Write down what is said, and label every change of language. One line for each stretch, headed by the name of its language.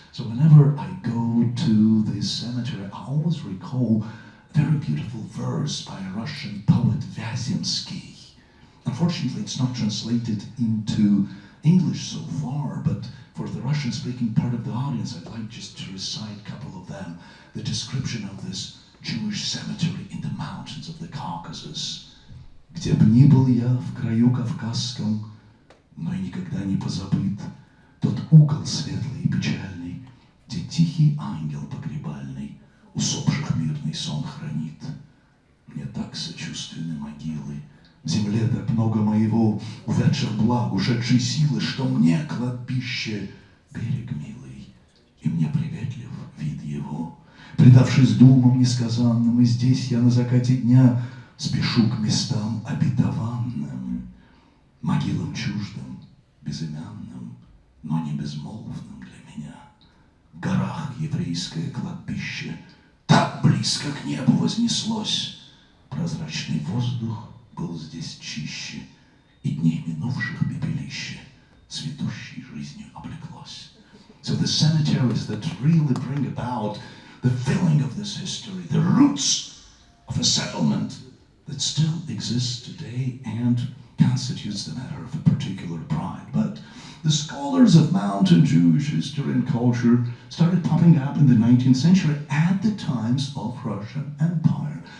English: So whenever I go to this cemetery, I always recall a very beautiful verse by a Russian poet, Vyazemsky. Unfortunately, it's not translated into English so far, but for the Russian-speaking part of the audience, I'd like just to recite a couple of them. The description of this Jewish cemetery in the mountains of the Caucasus.
Russian: Где б ни был я в краю кавказском, но и никогда не позабыт тот угол светлый и печальный, где тихий ангел погребальный усопших мирный сон хранит. Мне так сочувственны могилы, в земле так много моего увядших благ, ушедшей силы, что мне кладбище берег милый, и мне приветлив вид его. Предавшись думам несказанным, и здесь я на закате дня спешу к местам обетованным, могилам чуждым, безымянным, но не безмолвным для меня. В горах еврейское кладбище так близко к небу вознеслось. Прозрачный воздух был здесь чище, и дней минувших пепелище цветущей жизнью облеклось.
English: So the cemeteries that really bring about the filling of this history, the roots of a settlement that still exists today and constitutes the matter of a particular pride. But the scholars of mountain Jewish history and culture started popping up in the 19th century at the times of Russian Empire.